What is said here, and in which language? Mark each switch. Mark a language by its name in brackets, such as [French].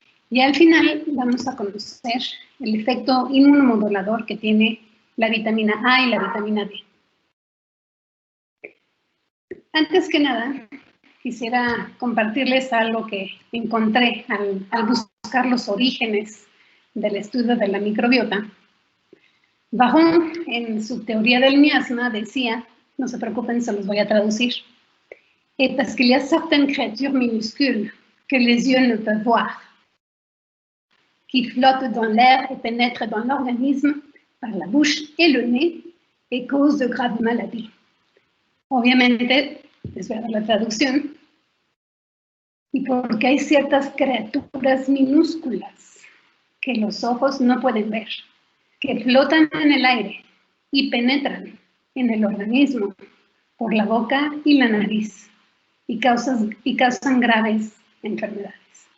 [Spanish] Y al final vamos a conocer el efecto inmunomodulador que tiene la vitamina A y la vitamina D. Antes que nada, quisiera compartirles algo que encontré al buscar los orígenes del estudio de la microbiota. [French] Bahon, [Spanish] en su teoría del miasma, decía, no se preocupen, se los voy a traducir, [French] et parce qu'il y a certaines créatures minuscules que les yeux ne peuvent voir, qui flottent dans l'air et pénètrent dans l'organisme par la bouche et le nez et causent de graves maladies. [Spanish] Obviamente, les voy a dar la traducción, y porque hay ciertas criaturas minúsculas que los ojos no pueden ver, que flotan en el aire y penetran en el organismo por la boca y la nariz y causan graves enfermedades.